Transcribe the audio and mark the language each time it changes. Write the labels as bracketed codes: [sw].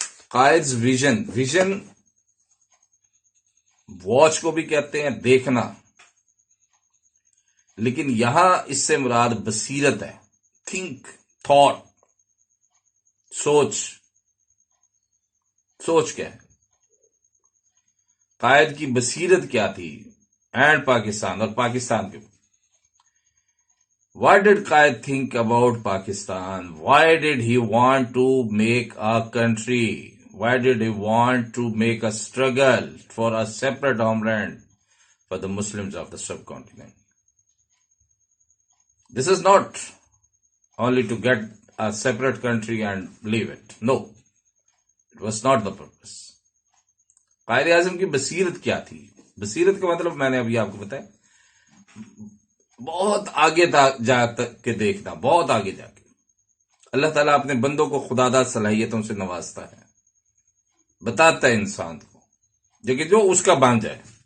[ur] قائدز vision watch کو بھی کہتے ہیں، دیکھنا، لیکن یہاں اس سے مراد بصیرت ہے. تھنک، تھاٹ، سوچ کیا ہے. قائد کی بصیرت کیا تھی، اینڈ پاکستان، اور پاکستان کے. [en] What did Qaid think about Pakistan? Why did he want to make a country? Why did he want to make a struggle for a separate homeland for the Muslims of the subcontinent? This is not only to get a separate country and leave it. No, it was not the purpose. [ur] Quaid Azam کی بصیرت کیا تھی؟ بصیرت کا مطلب میں نے ابھی آپ کو بتایا، بہت آگے جا کے دیکھنا، بہت آگے جا کے. اللہ تعالیٰ اپنے بندوں کو خداداد صلاحیتوں سے نوازتا ہے، بتاتا ہے انسان کو، لیکن جو اس کا بن جائے.